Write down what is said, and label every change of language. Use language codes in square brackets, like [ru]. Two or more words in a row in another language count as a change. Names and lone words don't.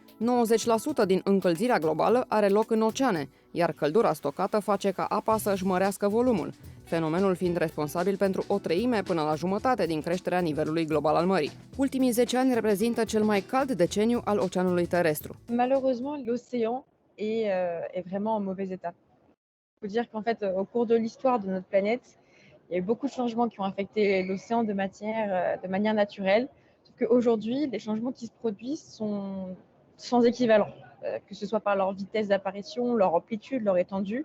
[ro] 90% din încălzirea globală are loc în oceane, iar căldura stocată face ca apa să își mărească volumul, fenomenul fiind responsabil pentru o treime până la jumătate din creșterea nivelului global al mării. Ultimii 10 ani reprezintă cel mai cald deceniu al oceanului terestru. [fr] Malheureusement, l'océan est vraiment en mauvais état. Il faut dire qu'en fait, au cours de l'histoire de notre planète, il y a eu beaucoup de changements qui ont affecté l'océan de manière naturelle. Aujourd'hui, les changements qui se produisent sont sans équivalent, que ce soit par leur vitesse d'apparition, leur amplitude, leur étendue.